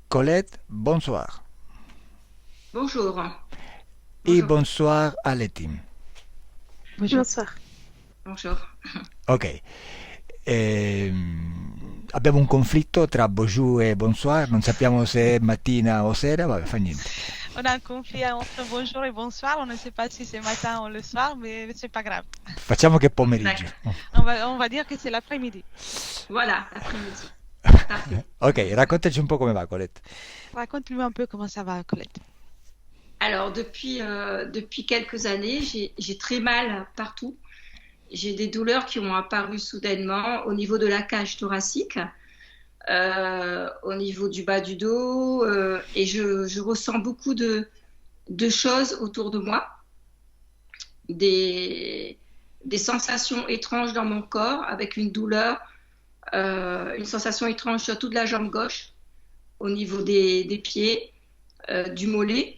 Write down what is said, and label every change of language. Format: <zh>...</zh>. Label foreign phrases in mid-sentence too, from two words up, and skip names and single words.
<fr>Colette, bonsoir. Bonjour. Et Bonjour.</fr> <it>bonsoir alle team.</it> <fr>Bonjour. Bonsoir. Bonjour. Ok.</fr> <it>Abbiamo un conflitto tra bonjour e bonsoir, non sappiamo se è mattina o sera, vabbè, fa niente.</it> <fr>On a un conflit entre bonjour et bonsoir. On ne sait pas si c'est matin ou le soir, mais c'est pas grave.</fr> <it>Facciamo che è pomeriggio.</it> <fr>On va dire que c'est l'après-midi. Voilà, l'après-midi. Parfait.</fr> <it>Ok, raccontaci un po' come va, Colette.</it> <fr>Raconte-nous un peu comment ça va, Colette. Alors, depuis quelques années, j'ai très mal partout. J'ai des douleurs qui ont apparu soudainement au niveau de la cage thoracique, au niveau du bas du dos, et je ressens beaucoup de choses autour de moi, des, des sensations étranges dans mon corps, avec une douleur, une sensation étrange sur toute la jambe gauche, au niveau des pieds, du mollet.</fr>